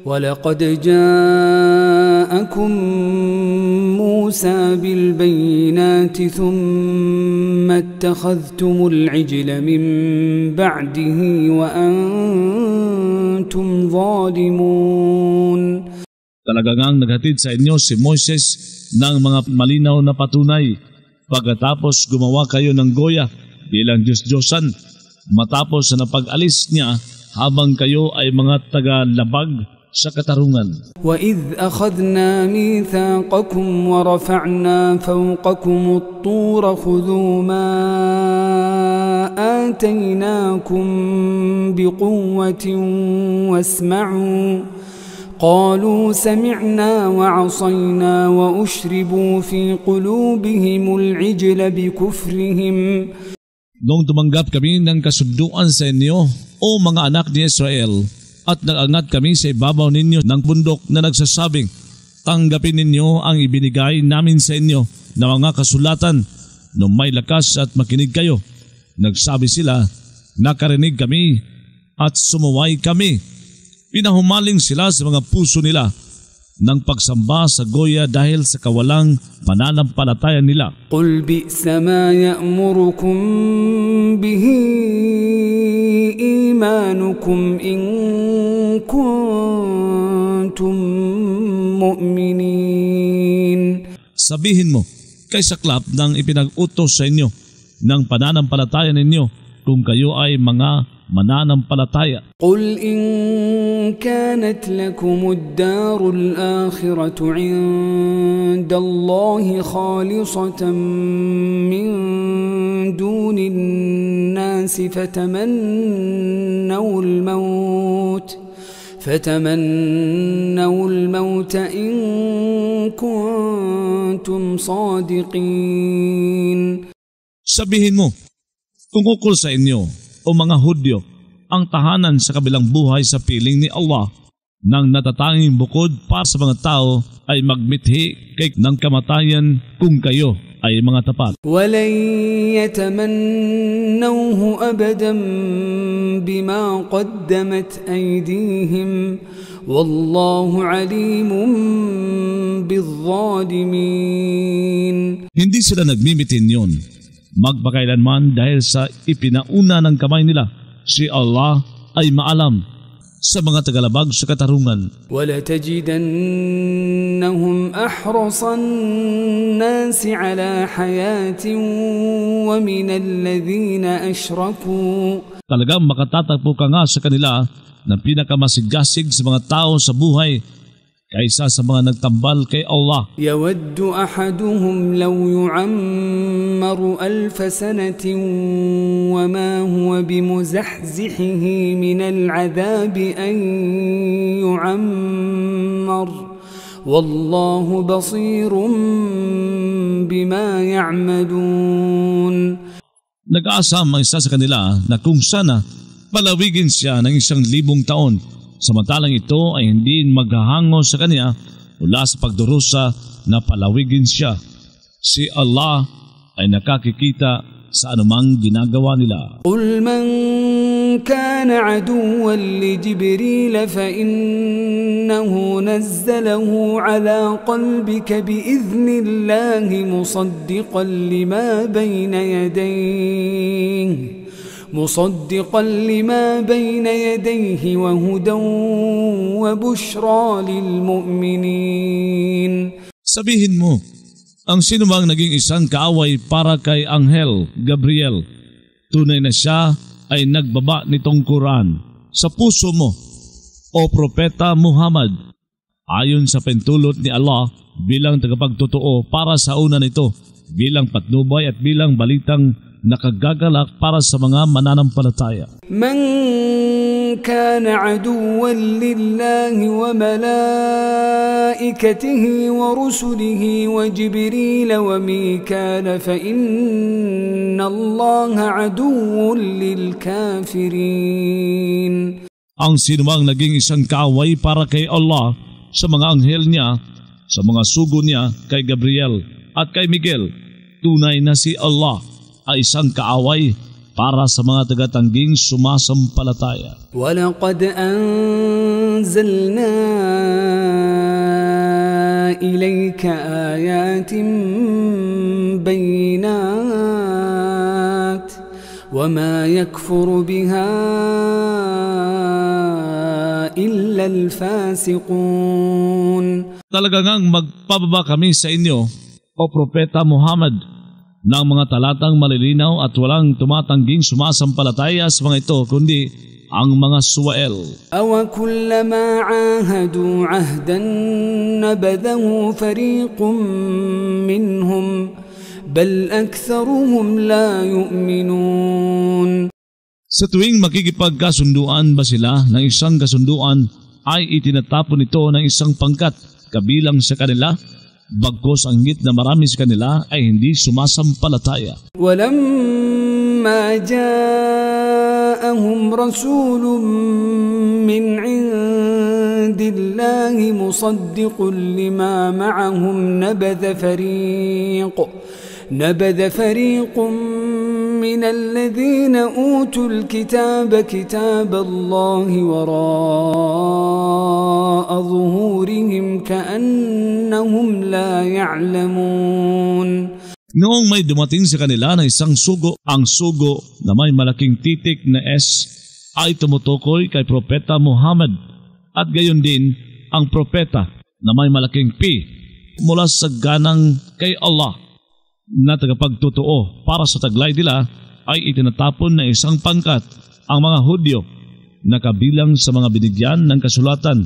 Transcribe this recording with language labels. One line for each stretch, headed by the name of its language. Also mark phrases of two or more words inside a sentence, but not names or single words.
Arabic: ولقد جاءكم موسى بالبينات ثم اتخذتم العجل من بعده وأنتم ظالمون.
Filipino: Talagang naghatid sa inyo si Moises ng mga malinaw na patunay. Pagkatapos gumawa kayo ng goya bilang Diyos-Diyosan, matapos na napag-alis niya habang kayo ay mga taga-labag sa katarungan.
Arabic: وَإِذْ أَخَذْنَا مِيثَاقَكُمْ وَرَفَعْنَا فَوْقَكُمُ الطُّورَ خُذُوا مَا آتَيْنَاكُمْ بِقُوَّةٍ وَاسْمَعُوا قالوا سمعنا وعصينا وأشربوا في قلوبهم العجل بكفرهم.
Filipino: Nung tumanggap kami ng kasunduan sa inyo, o mga anak ni Israel, at nag-angat kami sa ibabaw ninyo ng bundok na nagsasabing, tanggapin ninyo ang ibinigay namin sa inyo na mga kasulatan, nung may lakas at makinig kayo. Nagsabi sila, nakarinig kami at sumuway kami. Pinahumaling sila sa mga puso nila ng pagsamba sa goya dahil sa kawalang pananampalataya nila.
Arabic: قُلْ بِئْسَ مَا يَأْمُرُكُمْ بِهِ إِيمَانُكُمْ إِن كُنتُم مُؤْمِنِينَ.
Filipino: Sabihin mo, kay saklap ng ipinag-utos sa inyo ng pananampalataya ninyo kung kayo ay mga mananampalataya.
Arabic: قُلْ إِن كَانَتْ لَكُمُ الدَّارُ الْآخِرَةُ عِندَ اللَّهِ خَالِصَةً مِّن دُونِ النَّاسِ فتمنوا الموت إن كنتم صادقين.
Filipino: Sabihin mo, kung ukol sa inyo o mga Hudyo ang tahanan sa kabilang buhay sa piling ni Allah nang natatanging bukod para sa mga tao ay magmithi kay ng kamatayan kung kayo ay mga tapat.
Arabic: وَلَنْ يَتَمَنَّوْهُ أَبَدًا بِمَا قَدَّمَتْ أَيْدِيهِمْ وَاللَّهُ عَلِيمٌ بِالظَّالِمِينَ.
Filipino: Hindi sila nagmimitin yon magpakailanman dahil sa ipinauna ng kamay nila. Si Allah ay maalam sa mga tagalabag sa katarungan.
Arabic: وَلَتَجِدَنَّهُمْ أَحْرَصَ النَّاسِ عَلَى حَيَاةٍ وَمِنَ الَّذِينَ أَشْرَكُوا.
Filipino: Talagang makatatagpo ka nga sa kanila na pinakamasigasig sa mga tao sa buhay kaysa sa mga nagtambal kay Allah.
Arabic: يَوَدُّ أَحَدُهُمْ لَوْ يُعَمَّرُ أَلْفَ سَنَةٍ وَمَا هُوَ بِمُزَحْزِحِهِ مِنَ الْعَذَابِ أَنْ يُعَمَّرَ وَاللَّهُ بَصِيرٌ بِمَا يَعْمَلُونَ.
Filipino: Nag-aasam ang isa sa kanila na kung sana palawigin siya ng 1,000 taon, samantalang ito ay hindi maghahango sa kanya mula sa pagdurusa na palawigin siya. Si Allah ay nakakikita sa anumang ginagawa nila.
Arabic: قُلْ مَنْ كَانَ عَدُوًّا لِجِبْرِيلَ فَإِنَّهُ نَزَّلَهُ عَلَى قَلْبِكَ بِإِذْنِ اللَّهِ مصدقا لما بين يديه وهدى وبشرى للمؤمنين.
Filipino: Sabihin mo, ang sinumang naging isang kaaway para kay Anghel Gabriel, tunay na siya ay nagbaba nitong Quran sa puso mo, o Propeta Muhammad, ayon sa pentulot ni Allah bilang tagapagtotoo para sa una nito, bilang patnubay at bilang balitang nakagagalak para sa mga mananampalataya.
Arabic: من كان عدوا لله وملائكته ورسله وجبريل وميكال فإن الله عدو للكافرين.
Filipino: Ang sinumang naging isang kaaway para kay Allah sa mga anghel niya, sa mga sugo niya kay Gabriel at kay Miguel, tunay na si Allah ay isang kaaway para sa mga tagatangging sumasampalataya.
Arabic: وَلَقَدْ أَنزَلْنَا إِلَيْكَ آيَاتٍ بَيِّنَاتٍ وَمَا يَكْفُرُ بِهَا إِلَّا الْفَاسِقُونَ.
Filipino: Talagang magpababa kami sa inyo, o Propeta Muhammad, ng mga talatang malilinaw at walang tumatangging sumasampalataya sa mga ito, kundi ang mga Suwael.
Arabic: أَوَكُلَّمَا عَاهَدُوا عَهْدًا نَبَذَهُ فَرِيقٌ مِّنْهُمْ بَلْ أَكْثَرُهُمْ لَا يُؤْمِنُونَ.
Filipino: Sa tuwing makikipagkasunduan ba sila ng isang kasunduan, ay itinatapon ito ng isang pangkat kabilang sa kanila, bagkos ang higit na marami sa kanila ay hindi sumasampalataya.
Arabic: وَلَمَّا جَاءَهُمْ رَسُولٌ مِّنْ عِندِ اللَّهِ مُصَدِّقٌ لِّمَا مَعَهُمْ نبذ فريق من الذين أوتوا الكتاب كتاب الله وراء ظهورهم كأنهم لا يعلمون.
Filipino: Noong may dumating sa kanila na isang sugo, ang sugo na may malaking titik na S ay tumutukoy kay Propeta Muhammad, at gayon din ang propeta na may malaking P mula sa ganang kay Allah na tagapagtotoo para sa taglay nila, ay itinatapon na isang pangkat ang mga Hudyo na kabilang sa mga binigyan ng kasulatan.